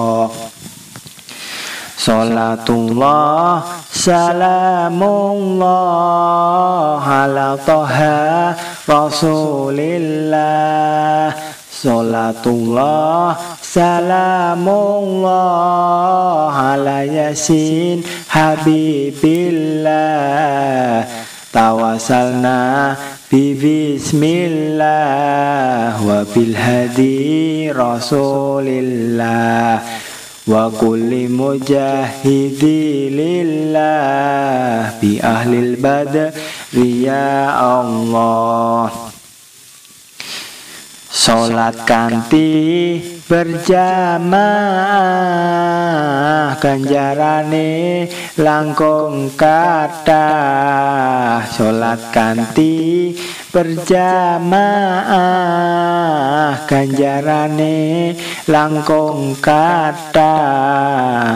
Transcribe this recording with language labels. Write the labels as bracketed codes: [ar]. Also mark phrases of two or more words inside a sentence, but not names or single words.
[ar] صلاة الله سلام الله على طه رسول الله. صلاة الله سلام الله على يس حبيب الله. توسلنا ببسم الله وبالهادي رسول الله وكل مجاهد لله بأهل البدر يا الله. [jv] Salat kanthi berjamaah ganjarane langkung kathah. Salat kanthi berjamaah ganjarane langkung kathah.